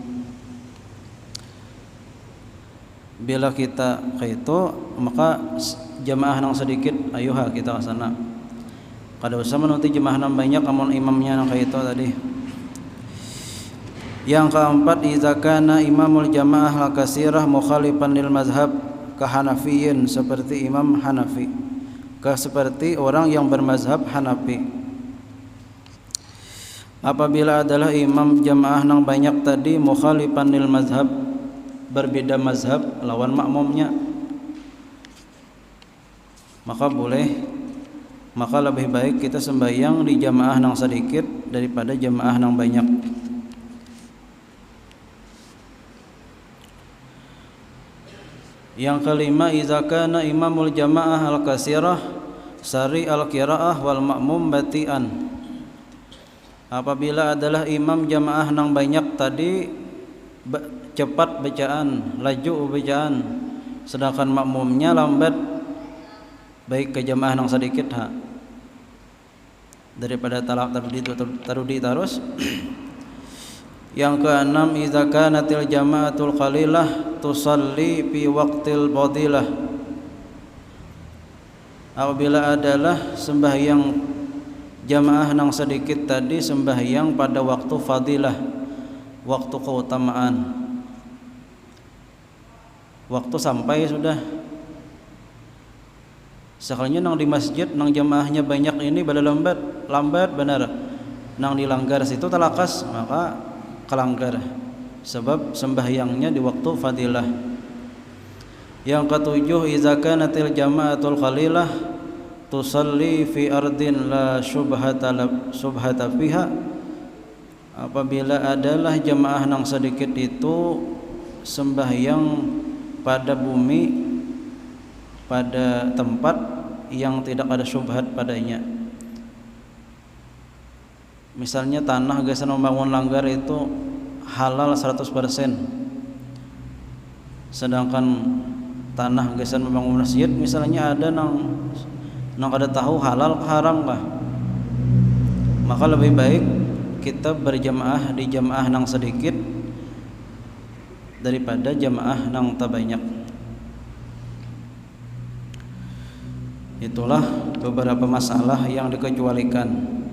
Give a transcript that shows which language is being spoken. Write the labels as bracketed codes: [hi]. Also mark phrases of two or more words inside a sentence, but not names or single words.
[id] Bila kita ke itu, maka jamaah nang sedikit ayuha kita ke sana, kada usah menuti jamaah nang banyak amun imamnya nang ke itu tadi. Yang keempat, [ar] إذا كان إمام الجماعة الكثيرة مخالفا للمذهب كحنفي, [id] seperti imam Hanafi, seperti orang yang bermazhab Hanafi. apabila adalah imam jamaah nang banyak tadi [ar] مخالفا للمذهب, [id] berbeda mazhab lawan makmumnya, maka lebih baik kita sembahyang di jamaah nang sedikit daripada jamaah nang banyak. Yang kelima, [ar] إذا كان إمام الجماعة الكثيرة سريع القراءة والمأموم بطيئا. [id] Apabila adalah imam jamaah nang banyak tadi cepat bacaan, laju bacaan, sedangkan makmumnya lambat, baik ke jamaah nang sedikit daripada talak tarudi terus. Yang keenam, [ar] إذا كانت الجماعة القليلة تصلي في وقت الفضيلة. [id] Apabila adalah sembahyang jamaah nang sedikit tadi sembahyang pada waktu fadilah, waktu keutamaan, waktu sampai sudah. Sekalinya nang di masjid nang jamaahnya banyak ini pada lambat benar, nang dilanggar situ talakas, maka kelanggar sebab sembahyangnya di waktu fadilah. Yang ketujuh, [ar] إذا كانت الجماعة القليلة تصلي في أرض لا شبهة فيها. [id] Apabila adalah jamaah nang sedikit itu sembahyang pada bumi, pada tempat yang tidak ada syubhat padanya. Misalnya tanah geus membangun langgar itu halal 100%, sedangkan tanah geus membangun masjid misalnya ada nang kada tahu halal ke haram kah, maka lebih baik kita berjamaah di jamaah nang sedikit daripada jamaah nang tak banyak. Itulah beberapa masalah yang dikecualikan.